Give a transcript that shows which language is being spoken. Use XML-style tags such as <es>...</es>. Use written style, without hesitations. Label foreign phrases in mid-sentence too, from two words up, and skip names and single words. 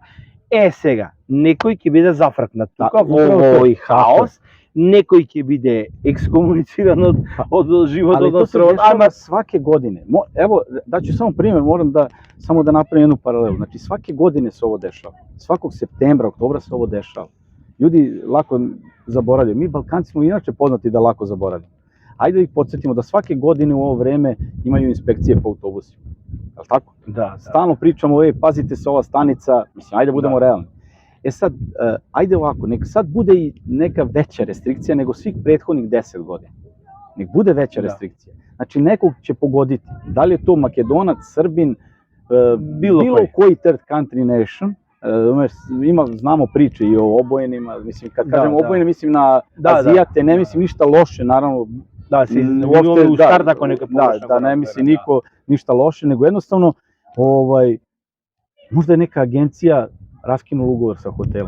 <mk>Сега, некој ќе биде зафркнат тука во овој хаос, некој ќе биде екскомунициран од животот на островот.</mk> <sr>Ама сваке godine, evo, daću samo primjer, moram samo da napravim jednu paralelu. Znači, svake godine se ovo dešava. Svakog septembra, oktobra se ovo dešava. Ljudi lako zaboravljaju. Mi Balkanci smo inače poznati da lako zaboravljamo. Ajde da ih podsjetimo da svake godine u ovo vreme imaju inspekcije po autobusima. Je li tako? Stalno pričamo, pazite se ova stanica, mislim, ajde budemo realni. Sad, ajde ovako, nek sad bude i neka veća restrikcija nego svih prethodnih 10 godina. Nek bude veća restrikcija. Znači, nekog će pogoditi. Da li je to Makedonac, Srbin, bilo koji</sr> <en>third country nation,</en> <sr>znamo priče i o obojenima, mislim, kad kažem obojene, mislim na Azijate, ne mislim ništa loše, naravno, da ne misli niko ništa loše, nego jednostavno možda je neka agencija raskinula ugovor sa hotelom.</sr>